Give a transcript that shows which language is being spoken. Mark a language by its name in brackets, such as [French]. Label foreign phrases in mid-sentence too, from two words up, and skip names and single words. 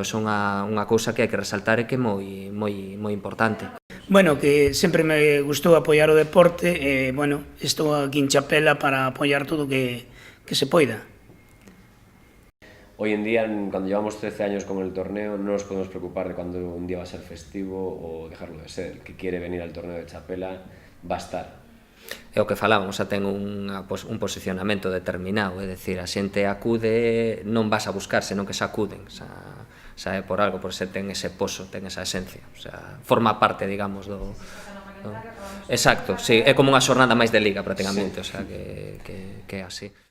[Galician] É unha cousa que hai que resaltar e que é moi importante. Bueno, que sempre me gustou apoiar o deporte, e, bueno, estou aquí en Chapela para apoiar todo o que se poida. [Spanish] Hoy en día, cuando llevamos 13 años con el torneo, no nos podemos preocupar de cuando un día va a ser festivo o dejarlo de ser. El que quiere venir al torneo de Chapela va a estar. [Galician] É o que falábamos, xa ten un posicionamento determinado, é dicir, a xente acude, non vas a buscar, senón que xa acuden, xa é por algo, por se ten ese poso, ten esa esencia, [Spanish] o sea, [Galician] forma parte, digamos, Exacto, sí, é como unha xornada máis de liga prácticamente, [Spanish] o sea [Galician] que é así.